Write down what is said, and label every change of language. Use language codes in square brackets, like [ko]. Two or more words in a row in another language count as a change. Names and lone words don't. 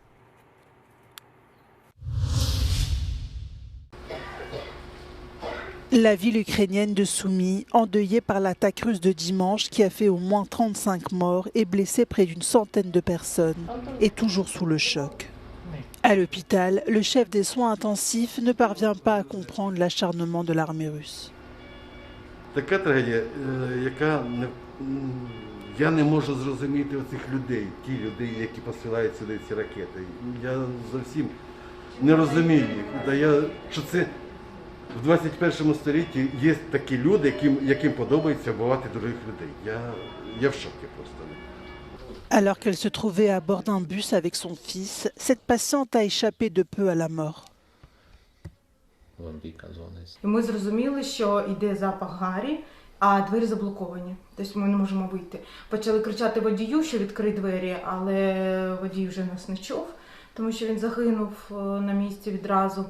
[fr] La ville ukrainienne de Soumy, endeuillée par l'attaque russe de dimanche qui a fait au moins 35 morts et blessé près d'une centaine de personnes, est toujours sous le choc. À l'hôpital, le chef des soins intensifs ne parvient pas à comprendre l'acharnement de l'armée russe. [uk] Така трагедія, яка я не можу зрозуміти оцих людей, ті людей, які посилають сюди ці ракети. Я зовсім не розумію їх. Що це в 21 столітті є такі люди, яким подобається вбивати других людей. Я в шокі просто. [fr] Alors qu'elle se trouvait à bord d'un bus avec son fils, cette patiente a échappé de peu à la mort. [uk] Ми зрозуміли, що йде запах гарі, а двері заблоковані. Тобто ми не можемо вийти. Почали кричати водію, що відкрий двері, але водій вже нас не чув, тому що він загинув на місці відразу.